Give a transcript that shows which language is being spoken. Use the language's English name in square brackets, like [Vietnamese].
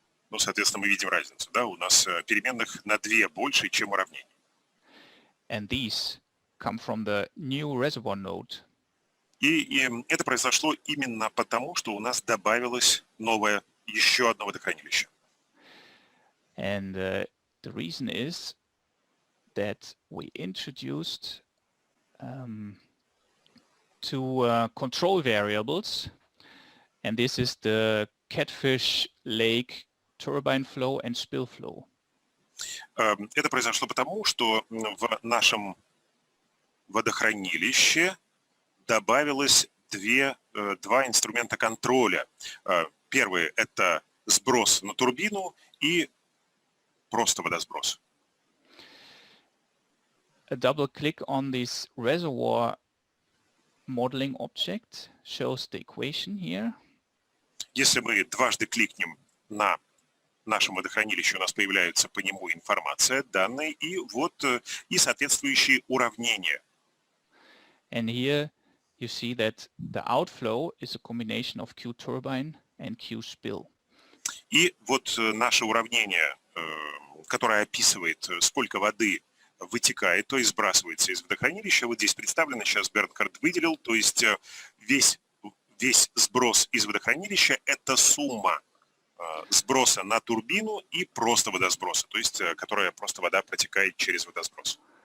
[Russian] Ну, соответственно, мы видим разницу, да? У нас переменных на 2 больше, чем уравнений. [English] And these come from the new reservoir node. [Russian] И это произошло именно потому, что у нас добавилось новое, еще одно водохранилище. [English] And the reason is that we introduced two control variables, and this is the Catfish Lake turbine flow and spill flow. [Russian] Это произошло потому, что в нашем водохранилище добавилось два инструмента контроля. Первый – это сброс на турбину и просто водосброс. [English] A double click on this reservoir modeling object shows the equation here. [Russian] Если мы дважды кликнем на нашем водохранилище, у нас появляется по нему информация, данные и вот и соответствующие уравнения. [English] And here you see that the outflow is a combination of Q turbine and Q spill. [Russian] И вот наше уравнение, которое описывает, сколько воды вытекает, то есть сбрасывается из водохранилища, вот здесь представлено, сейчас Бернхард выделил, то есть весь сброс из водохранилища – это сумма сброса на турбину и просто водосброса, то есть которая просто вода протекает через водосброс.